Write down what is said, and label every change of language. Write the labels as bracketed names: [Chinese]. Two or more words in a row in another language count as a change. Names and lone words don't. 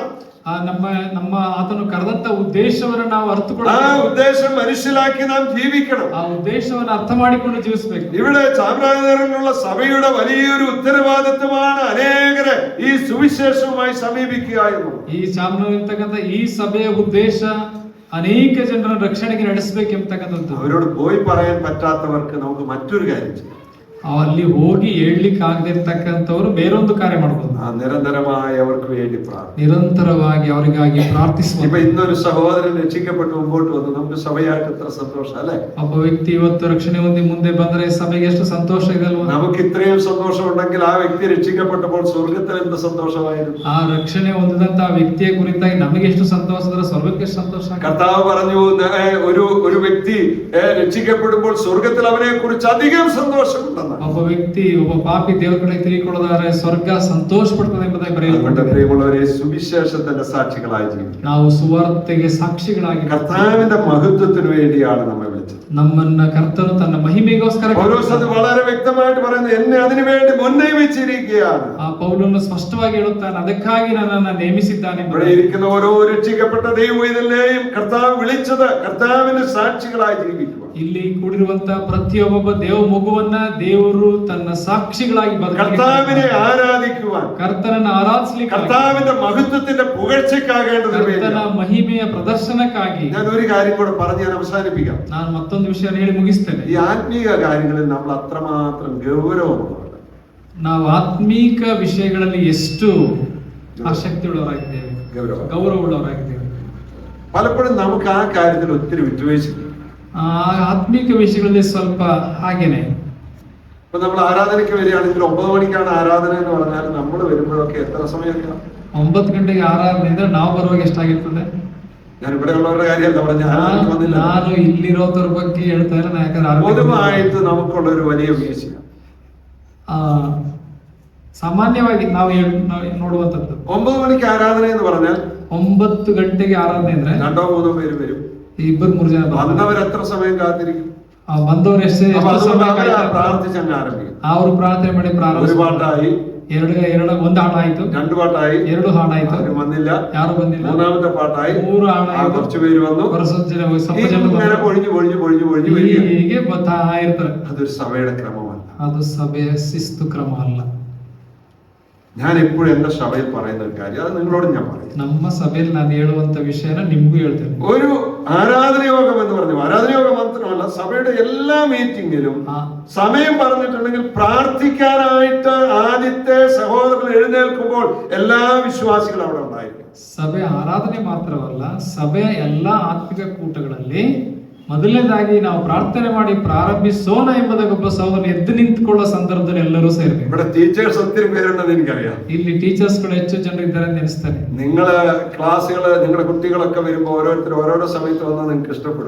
[Kannada] ನಮ್ಮ ಆತನು ಕರೆದಂತ ಉದ್ದೇಶವನ್ನು ನಾವು ಅರ್ಥಕೊಳ್ಳಬೇಕು. [Malayalam] ആ ഉദ്ദേശം മനസ്സിലാക്കി നാം ജീവിക്കണം. [Kannada] ಆ ಉದ್ದೇಶವನ್ನು ಅರ್ಥ ಮಾಡಿಕೊಂಡು ಜೀವಿಸಬೇಕು. [Malayalam] ഇവിടെ ചാമരാജനഗറിലുള്ള സഭയുടെ വലിയൊരു ഉത്തരവാദിത്വമാണ് അനേകരെ ഈ സുവിശേഷവുമായി സമീപിക്കുക എന്നുള്ളത്. [Kannada] ಈ ಚಾಮರಾಜನಗರತಕ್ಕಂತ ಈ ಸಭೆಯ ಉದ್ದೇಶ ಅನೇಕ ಜನರ ರಕ್ಷಣೆಗೆ ನಡೆಸಬೇಕೆಂಬತಕ್ಕಂಥದ್ದು. [Malayalam] അവരോട് പോയി പറയാൻ പറ്റാത്തവർക്ക് നമുക്ക് മറ്റൊരു കാര്യം ചെയ്യാം. [Kannada] ಅಲ್ಲಿ ಹೋಗಿ ಹೇಳಲಿಕ್ಕೆ ಆಗದೆ ಇರ್ತಕ್ಕಂಥವ್ರು ಬೇರೊಂದು ಕಾರ್ಯ ಮಾಡಬಹುದು. [Malayalam] നിരന്തരമായി അവർക്ക് വേണ്ടി [Kannada] ನಿರಂತರವಾಗಿ ಅವರಿಗಾಗಿ ಪ್ರಾರ್ಥಿಸುವ. [Malayalam] ഇപ്പൊ ഇന്നൊരു സഹോദരൻ രക്ഷിക്കപ്പെട്ട് മുമ്പോട്ട് വന്നു, നമുക്ക് സഭയായിട്ട് എത്ര സന്തോഷം അല്ലെ? [Kannada] ಒಬ್ಬ ವ್ಯಕ್ತಿ ಇವತ್ತು ರಕ್ಷಣೆ ಹೊಂದಿ ಮುಂದೆ ಬಂದರೆ ಸಭೆಗೆ ಎಷ್ಟು ಸಂತೋಷ ಇದಲ್ವಾ? [Malayalam] നമുക്ക് ഇത്രയും സന്തോഷം ഉണ്ടെങ്കിൽ ആ വ്യക്തി രക്ഷിക്കപ്പെട്ടപ്പോൾ സ്വർഗത്തിൽ എന്ത് സന്തോഷമായിരുന്നു. [Kannada] ಆ ರಕ್ಷಣೆ ಹೊಂದಿದಂತ ವ್ಯಕ್ತಿಯ ಕುರಿತಾಗಿ ನಮಗೆ ಎಷ್ಟು ಸಂತೋಷ ಅಂದ್ರೆ ಸ್ವರ್ಗಕ್ಕೆ ಎಷ್ಟು ಸಂತೋಷ. [Malayalam] കർത്താവ് പറഞ്ഞു, ഒരു വ്യക്തി രക്ഷിക്കപ്പെടുമ്പോൾ സ്വർഗത്തിൽ അവനെ കുറിച്ച് അധികം സന്തോഷമുണ്ടെന്ന്. [Kannada] ಒಬ್ಬ ವ್ಯಕ್ತಿ ಒಬ್ಬ ಪಾಪಿ ದೇವರ ಕಡೆ ತಿರುಗಿಕೊಳ್ಳೋದಾದ್ರೆ ಸ್ವರ್ಗ ಸಂತೋಷ ಪಡ್ತದೆ ಎಂಬುದಾಗಿ ಬರೆಯಲ್ಪಟ್ಟಿದೆ. [Malayalam] പ്രിയമുള്ളവരെ, സുവിശേഷത്തിന്റെ സാക്ഷികളായി ജീവിക്കുക. [Kannada] ನಾವು ಸುವಾರ್ತೆಗೆ ಸಾಕ್ಷಿಗಳಾಗಿ [Malayalam] കർത്താവിന്റെ മഹത്വത്തിന് വേണ്ടിയാണ് നമ്മെ വിളിച്ചത്. വിളിച്ചത്. [Kannada] ನಮ್ಮನ್ನ ಕರ್ತನು ತನ್ನ ಮಹಿಮೆಗೋಸ್ಕರ [Malayalam] പൗലോസ് അത് വളരെ വ്യക്തമായിട്ട് പറയുന്നത്, എന്നെ അതിനു വേണ്ടി മുന്നേ വെച്ചിരിക്കുകയാണ്. [Kannada] ಆ ಪೌಲನು ಸ್ಪಷ್ಟವಾಗಿ ಹೇಳುತ್ತಾನೆ, ಅದಕ್ಕಾಗಿ ನನ್ನನ್ನು ನೇಮಿಸಿದ್ದಾನೆ. [Malayalam] ഇവിടെ ഇരിക്കുന്ന ഓരോ രക്ഷിക്കപ്പെട്ട ദൈവവേദനയെയും കർത്താവ് വിളിച്ചത് കർത്താവിന് സാക്ഷികളായി ജീവിക്കുക. [Kannada] ಇಲ್ಲಿ ಕೂಡಿರುವಂತ ಪ್ರತಿಯೊಬ್ಬ ದೇವ ಮಗುವನ್ನ ದೇವರು ತನ್ನ ಸಾಕ್ಷಿಗಳಾಗಿ [Malayalam] കർത്താവിനെ ആരാധിക്കുവാൻ, [Kannada] ಕರ್ತನನ್ನು ಆರಾಧಿಸಲಿಕ್ಕೆ, [Malayalam] കർത്താവിന്റെ മഹത്വത്തിന്റെ പുകഴ്ചയ്ക്കാകേണ്ടതിന് വേണ്ടി. [Kannada] ಕರ್ತನ ಮಹಿಮೆಯ ಪ್ರದರ್ಶನಕ್ಕಾಗಿ. [Malayalam] ഞാൻ ഒരു കാര്യം കൂടെ പറഞ്ഞ് ഞാൻ അവസാനിപ്പിക്കാം. [Kannada] ನಾನು ಮತ್ತೊಂದು ವಿಷಯ ಹೇಳಿ ಮುಗಿಸ್ತೇನೆ. [Malayalam] ഈ ആത്മീയ കാര്യങ്ങളിൽ നമ്മൾ അത്രമാത്രം ഗൗരവമുള്ളവരാണ്. [Kannada] ನಾವು ಆತ್ಮೀಕ ವಿಷಯಗಳಲ್ಲಿ ಎಷ್ಟು ಆಸಕ್ತಿಯುಳ್ಳವರಾಗಿದ್ದೇವೆ, ಗೌರವವುಳ್ಳವರಾಗಿದ್ದೇವೆ. [Malayalam] പലപ്പോഴും നമുക്ക് ആ കാര്യത്തിൽ ഒത്തിരി വിട്ടുവീഴ്ച. [Kannada] ಆ ಆತ್ಮೀಕ ವಿಷಯಗಳಲ್ಲಿ ಸ್ವಲ್ಪ ಹಾಗೇನೆ. [Malayalam] ഇപ്പൊ നമ്മൾ ആരാധനയ്ക്ക് വരികയാണെങ്കിൽ 9 മണിക്കാണ് ആരാധന എന്ന് പറഞ്ഞാൽ നമ്മൾ വരുമ്പോഴൊക്കെ എത്ര സമയമൊക്കെ? [Kannada] 9 ಗಂಟೆಗೆ ಆರಾಧನೆ ಇದ್ರೆ ನಾವು ಬರುವಾಗ ಎಷ್ಟಾಗಿರ್ತದೆ? [Malayalam] ഞാൻ ഇവിടെ ഉള്ളവരുടെ കാര്യമല്ല പറഞ്ഞ, [Kannada] ನಾನು ಇಲ್ಲಿರೋದ್ರ ಬಗ್ಗೆ ಹೇಳ್ತಾ ಇಲ್ಲ, ಯಾಕಂದ್ರೆ [Malayalam] പൊതുവായിട്ട് നമുക്കുള്ള ഒരു വലിയ വീഴ്ചയാണ്. [Kannada] ಸಾಮಾನ್ಯವಾಗಿ ನಾವು ನೋಡುವಂತದ್ದು [Malayalam] 9 മണിക്ക് ആരാധന എന്ന് പറഞ്ഞാൽ [Kannada] 9 ಗಂಟೆಗೆ ಆರಾಧನೆ ಅಂದ್ರೆ [Malayalam] 2-3 പേര് വരും. [Kannada] 2-3 ಜನ [Malayalam] വന്നവർ എത്ര സമയം കാത്തിരിക്കും? [Kannada] ಬಂದವರು ಎಷ್ಟು ಸಮಯ [Malayalam] പ്രാർത്ഥിച്ചങ്ങ് ആരംഭിക്കും. [Kannada] ಅವರು ಪ್ರಾರ್ಥನೆ ಮಾಡಿ ಪ್ರಾರಂಭ. [Malayalam] ഒരു പാട്ടായി, [Kannada] ಒಂದು ಹಾಡಾಯ್ತು, [Malayalam] 2 പാട്ടായി, [Kannada] 2 ಹಾಡಾಯ್ತು, [Malayalam] ആരും വന്നില്ല, [Kannada] ಯಾರು ಬಂದಿಲ್ಲ, [Malayalam] 3ാമത്തെ പാട്ടായി, [Kannada] 3 ಹಾಡಾಯ್ತು, [Malayalam] കുറച്ചു പേര് വന്നു, ഇങ്ങനെ പൊഴിഞ്ഞു [Kannada] ಹೀಗೆ ಬರ್ತಾ ಇರ್ತಾರೆ. [Malayalam] അതൊരു സഭയുടെ ക്രമമല്ല, [Kannada] ಅದು ಸಭೆಯ ಶಿಸ್ತು ಕ್ರಮ ಅಲ್ಲ. [Malayalam] ഞാൻ എപ്പോഴും എന്റെ സഭയിൽ പറയുന്ന ഒരു കാര്യം, അത് നിങ്ങളോട് ഞാൻ പറയും. [Kannada] ನಮ್ಮ ಸಭೆಯಲ್ಲಿ ನಾನು ಹೇಳುವಂತ ವಿಷಯನ ನಿಮ್ಗೂ ಹೇಳ್ತೇನೆ. [Malayalam] ഒരു ആരാധനയോഗം എന്ന് പറഞ്ഞു, ആരാധനയോഗം മാത്രമല്ല, സഭയുടെ എല്ലാ മീറ്റിംഗിലും സമയം പറഞ്ഞിട്ടുണ്ടെങ്കിൽ പ്രാർത്ഥിക്കാനായിട്ട് ആദ്യത്തെ സഹോദരൻ എഴുന്നേൽക്കുമ്പോൾ എല്ലാ വിശ്വാസികളും അവിടെ ഉണ്ടായിരിക്കും. [Kannada] ಸಭೆ ಆರಾಧನೆ ಮಾತ್ರವಲ್ಲ, ಸಭೆಯ ಎಲ್ಲಾ ಆತ್ಮಿಕ ಕೂಟಗಳಲ್ಲಿ ಮೊದಲನೇದಾಗಿ ನಾವು ಪ್ರಾರ್ಥನೆ ಮಾಡಿ ಪ್ರಾರಂಭಿಸೋಣ ಎಂಬುದಾಗಿ ಒಬ್ಬ ಸಹೋದರನು ಎದ್ದು ನಿಂತುಕೊಳ್ಳೋ ಸಂದರ್ಭದಲ್ಲಿ ಎಲ್ಲರೂ ಸೇರ್ಬೇಕು. [Malayalam] ഇവിടെ ടീച്ചേഴ്സ് ഒത്തിരി പേരുണ്ടെന്ന് എനിക്കറിയാം. [Kannada] ಇಲ್ಲಿ ಟೀಚರ್ಸ್ಗಳು ಹೆಚ್ಚು ಜನರು ಇದ್ದಾರೆ ಅಂತ ನೆನೆಸ್ತಾನೆ. [Malayalam] നിങ്ങളെ ക്ലാസ്സുകള്, നിങ്ങളുടെ കുട്ടികളൊക്കെ വരുമ്പോൾ ഓരോരുത്തർ ഓരോരോ സമയത്ത് വന്നാൽ നിങ്ങൾക്ക് ഇഷ്ടപ്പെടും.